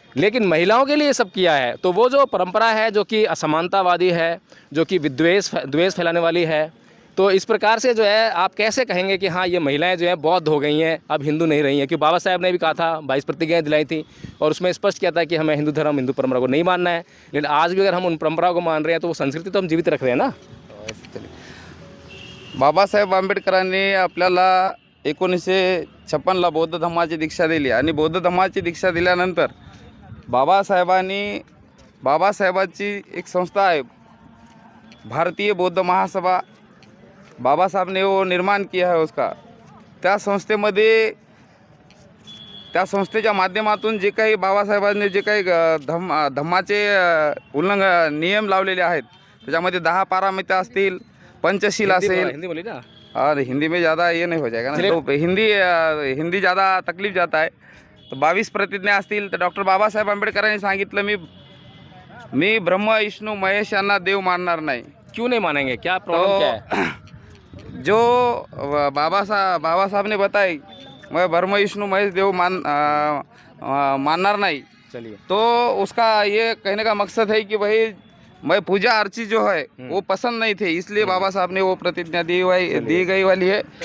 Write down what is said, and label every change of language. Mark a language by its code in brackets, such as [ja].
[hi] लेकिन महिलाओं के लिए सब किया है। तो वो जो परंपरा है जो कि असमानतावादी है, जो कि द्वेष फैलाने वाली है, तो इस प्रकार से जो है आप कैसे कहेंगे कि हाँ ये महिलाएं जो हैं बौद्ध हो गई हैं, अब हिंदू नहीं रही हैं? क्योंकि बाबा साहब ने भी कहा था, 22 प्रतिज्ञाएं दिलाई थी और उसमें स्पष्ट किया था कि हमें हिंदू धर्म, हिंदू परंपरा को नहीं मानना है। लेकिन आज भी अगर हम उन परंपराओं को मान रहे हैं तो वो संस्कृति तो हम जीवित रख रहे हैं ना। [mr] बाबासाहेब आंबेडकरांनी आपल्याला 1956ला बौद्ध धम्माची दीक्षा दिली, आणि बौद्ध धम्माची दीक्षा दिल्यानंतर बाबासाहेबाची एक संस्था आहे भारतीय बौद्ध महासभा, [hi] बाबा साहब ने वो निर्माण किया है उसका। [mr] त्या संस्थेच्या माध्यमातून जे काही बाबासाहेबांनी जे काही धम्माचे उल्लंघन नियम लावलेले आहेत, त्याच्यामध्ये 10 पारामिता असतील, पंचशील असेल। [hi] हिंदी बोली ना। और हिंदी में ज़्यादा ये नहीं हो जाएगा ना, तो हिंदी ज़्यादा तकलीफ जाता है। [mr] तो 22 प्रतिज्ञा असतील तर डॉक्टर बाबासाहेब आंबेडकरांनी सांगितलं, मी ब्रह्म विष्णू महेश यांना देव मानणार नाही। [hi] क्यों नहीं मानेंगे, क्या प्रॉब्लम क्या है? जो बाबा साहब ने बताई, मैं ब्रह्म विष्णु महेश देव मानणार नहीं। चलिए, तो उसका ये कहने का मकसद है कि भाई मैं पूजा अर्ची जो है वो पसंद नहीं थे, इसलिए बाबा साहब ने वो प्रतिज्ञा दी गई वाली है।